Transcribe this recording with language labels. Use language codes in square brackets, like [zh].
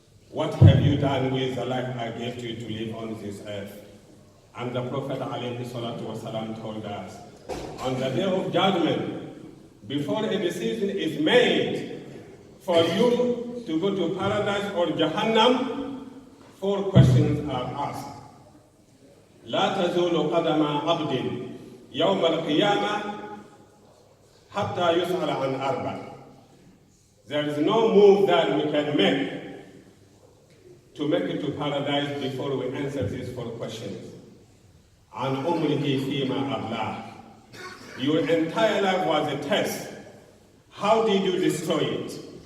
[en] What have you done with the life I gave to you to live on this earth? And the Prophet ﷺ told us, on the day of judgment, before a decision is made for you to go to paradise or Jahannam, 4 questions are asked. [ar] لا تزول قدم عبد يوم القيامة حتى يسأل عن أربع. [en] There is no move that we can make to make it to paradise before we answer these 4 questions. [ar] عن عمره فيما أبلاه. [en] Your entire life was a test. How did you destroy it?